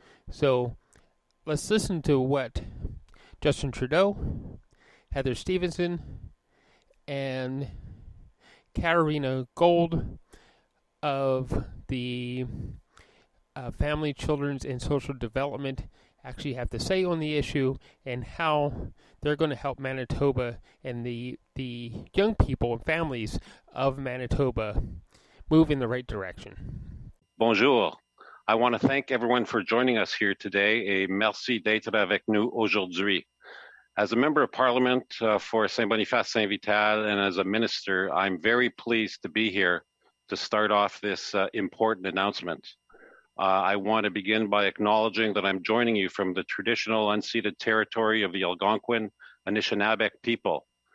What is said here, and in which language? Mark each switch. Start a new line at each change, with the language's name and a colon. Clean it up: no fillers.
English: So, let's listen to what Justin Trudeau, Heather Stefanson, and Karina Gould of the Family, Children's, and Social Development actually have to say on the issue, and how they're going to help Manitoba and the young people and families of Manitoba move in the right direction.
French: Bonjour.
English: I want to thank everyone for joining us here today,
French: et merci d'être avec nous aujourd'hui.
English: As a member of Parliament for Saint-Boniface-Saint-Vital and as a minister, I'm very pleased to be here to start off this important announcement. I want to begin by acknowledging that I'm joining you from the traditional unceded territory of the Algonquin Anishinaabe people.